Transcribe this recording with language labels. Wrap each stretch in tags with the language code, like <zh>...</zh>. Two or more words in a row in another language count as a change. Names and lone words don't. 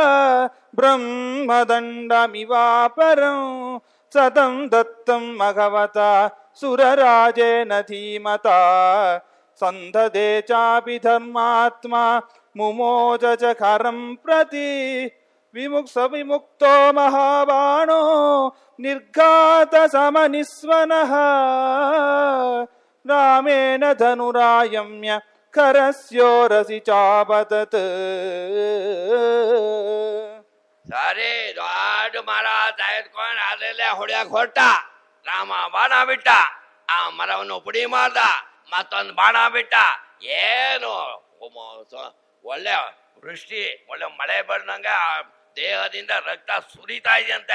<sa>ಬ್ರಹ್ಮದಂಡಮಿವಾಪರಂ ಸತಂ ದತ್ತಂ ಭಗವತ ಸುರರಾಜೇನ ಧೀಮತಾ ಸಂದಧೇ ಚಾಪಿ ಧರ್ಮಾತ್ಮ ಮುಮೋಜ ಚ ಖರಂ ಪ್ರತಿ ವಿಮುಕ್ತೋ ಮಹಾಬಾಣೋ ನಿರ್ಘಾತ ಸಮನಿಸ್ವನಃ ರಾಮೇಣ ಧನುರಾಯಮ್ಯ ಖರಸ್ಯೋರಸಿ ಚಾಪತತ್.</sa> <kn>ಸರಿ, ದೊಡ್ಡ ಮರ ತೆಗೆದುಕೊಂಡು ಅದರಲ್ಲೇ ಹೊಡ್ಯಾಕ ಹೊರಟ. ರಾಮ ಬಾಣ ಬಿಟ್ಟ, ಆ ಮರವನ್ನು ಪುಡಿ ಮಾಡ್ದ, ಮತ್ತೊಂದು ಬಾಣ ಬಿಟ್ಟ. ಏನು ಒಳ್ಳೆ ವೃಷ್ಟಿ, ಒಳ್ಳೆ ಮಳೆ ಬಂದಂಗ ದೇಹದಿಂದ ರಕ್ತ ಸುರಿತಾ ಇದೆಯಂತೆ.</kn>